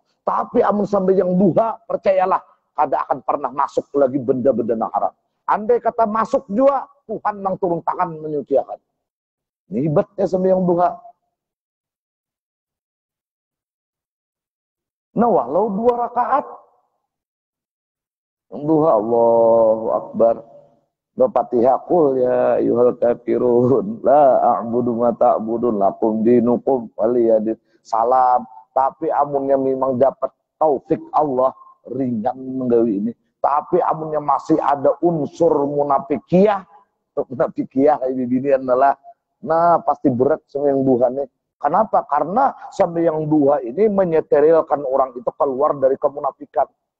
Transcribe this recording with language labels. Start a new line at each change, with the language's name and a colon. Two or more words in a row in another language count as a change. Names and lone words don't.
Banjar: Tapi amun sampai yang duha, percayalah kada akan pernah masuk lagi benda-benda haram. Andai kata masuk juga, Tuhan nang turun tangan menyuciakan. Ini hebatnya sampai yang duha. Nah, walau 2 rakaat. Yang duha,
Arabic: الله أكبر. الفاتحة، قل يا أيها الكافرون لا أعبد ما تعبدون لكم دينكم ولي دين.
Banjar: Salam. Tapi amunnya memang dapat taufik Allah ringan menggawi ini. Tapi amunnya masih ada unsur munafikiyah ini adalah pasti berat sama yang duha nih. Kenapa? Karena sampai yang duha ini menyeterilkan orang itu keluar dari kemunafikan.